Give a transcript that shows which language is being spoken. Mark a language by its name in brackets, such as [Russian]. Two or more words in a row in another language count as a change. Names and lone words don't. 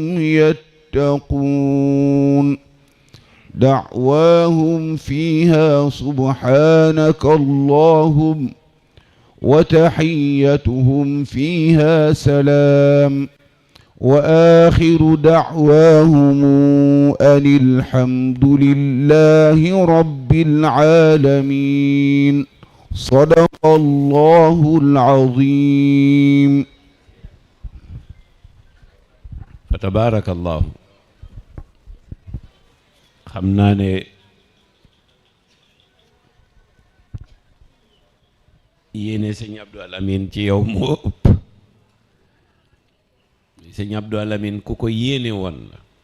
[Arabic] يتقون دعواهم فيها سبحانك اللهم وتحيتهم فيها سلام وآخر دعواهم أن الحمد لله رب العالمين صدق الله العظيم. فتبارك الله. [Wolof] xam naa ne yéene sëñ Abdou Alamine ci yow moo ëpp. sëñ Abdou Alamine ku ko yéene woon la